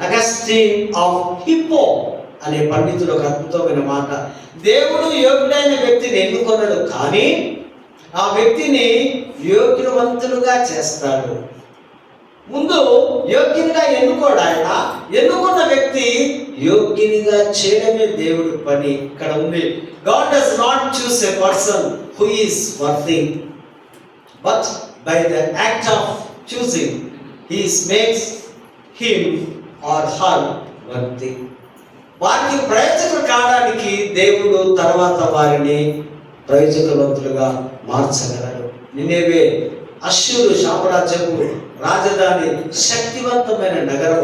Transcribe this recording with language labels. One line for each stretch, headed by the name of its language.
Telugu: Augustine of hippo అనే పండితుడు ఒక అద్భుతమైన మాట, దేవుడు యోగ్యుడైన వ్యక్తిని ఎన్నుకొనడు, కానీ ఆ వ్యక్తిని యోగ్యవంతులుగా చేస్తాడు. ముందు యోగ్యునిగా ఎన్నుకోడు ఆయన, ఎన్నుకున్న వ్యక్తి యోగ్యునిగా చేయడమే దేవుడి పని. ఇక్కడ ఉంది,
English: God does not choose a person who is worthy, but by the act of choosing he makes him or her worthy.
Telugu: వారికి ప్రయోజకులు కావడానికి దేవుడు తర్వాత వారిని ప్రయోజకవంతులుగా మార్చగలడు. నినేవే అష్షూరు సామ్రాజ్యము రాజధాని, శక్తివంతమైన నగరం.